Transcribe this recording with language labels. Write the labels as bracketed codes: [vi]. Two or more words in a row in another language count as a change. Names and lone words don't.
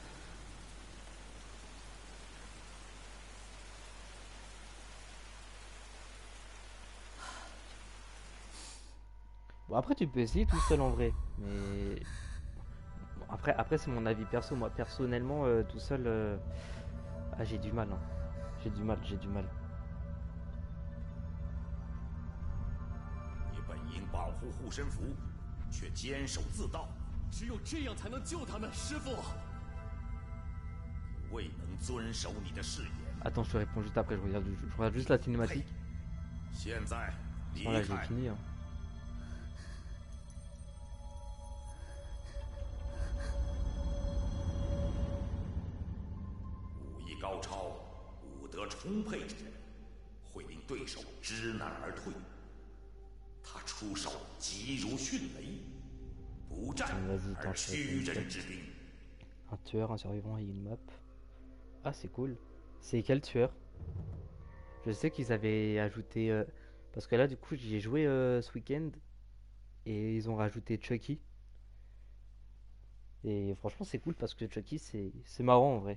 [fr] Bon, après, tu peux essayer tout seul en vrai. Mais bon, après c'est mon avis perso. Moi, personnellement, tout seul, ah, j'ai du mal, hein. J'ai du mal. [zh] 你本应保护护身符，却坚守自盗，只有这样才能救他们，师傅。未能遵守你的誓言。 [fr] Attends, je te réponds juste après. Je regarde juste la cinématique. [zh] 现在离 [fr] Bon, là, j'ai [zh] 开。 [fr] fini, hein. [zh] 武艺高超、武德充沛之人，会令对手知难而退。他出手急如迅雷，不战 [fr] Vas-y, [zh] 而 [fr] tente, [zh] 屈人之兵。 [fr] Un tueur, un survivant et une map. Ah, c'est cool. C'est quel tueur? Je sais qu'ils avaient ajouté. Parce que là, du coup, j'y ai joué ce week-end. Et ils ont rajouté Chucky. Et franchement, c'est cool parce que Chucky, c'est marrant en vrai.